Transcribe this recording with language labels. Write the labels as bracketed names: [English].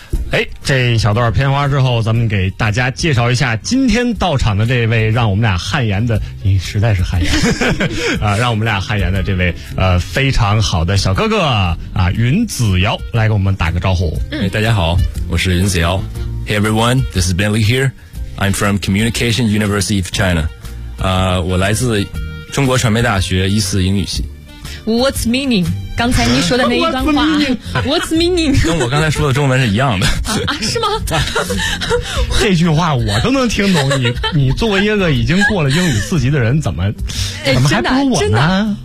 [Chinese] 哎，这一小段片花之后，咱们给大家介绍一下今天到场的这位让我们俩汗颜的，你实在是汗颜让我们俩汗颜的这位非常好的小哥哥云子瑶，来给我们打个招呼。哎，大家好，我是云子瑶。 [English] Hey everyone, this is Bentley here. I'm from Communication University of China. [Chinese] 我来自中国传媒大学一四英语系。 [English] What's meaning? [Chinese] 刚才您说的那一段话What's meaning? 跟我刚才说的中文是一样的是吗？这句话我都能听懂，你作为一个已经过了英语四级的人，怎么还不如我呢？